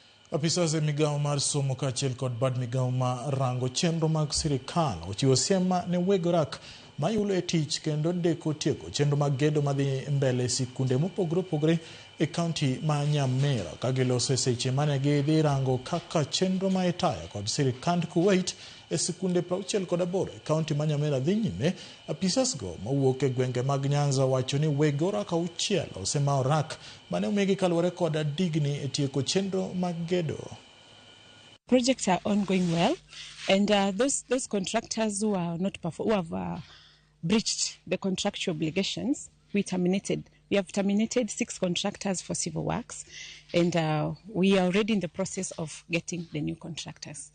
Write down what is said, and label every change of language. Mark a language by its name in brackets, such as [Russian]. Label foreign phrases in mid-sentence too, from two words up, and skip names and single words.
[Luo (Kenya and Tanzania)] Apisas e migao mar somo kaachiel kod bad migao ma rango chenro mag sirikal ochiwo siem ne weg orak ma yulo e tich kendo deko tieko chenro mag gedo madhi mbele sikunde mopogore opogore e kaunti ma Nyamira ka giloso seche mane gidhi rango kaka chenro ma itaya kod sirikand Kuwait e sikunde 68 e kaunti ma Nyamira dhi nyime. Apisas go mawuok e gwenge mag Nyanza wacho ni weg orak auchiel osema orak mane omigi kaluwore kod digni e tieko chenro mag gedo. [English] Projects are ongoing well, and those contractors who are not who have breached the contractual obligations, we have terminated 6 contractors for civil works, and we are already in the process of getting the new contractors.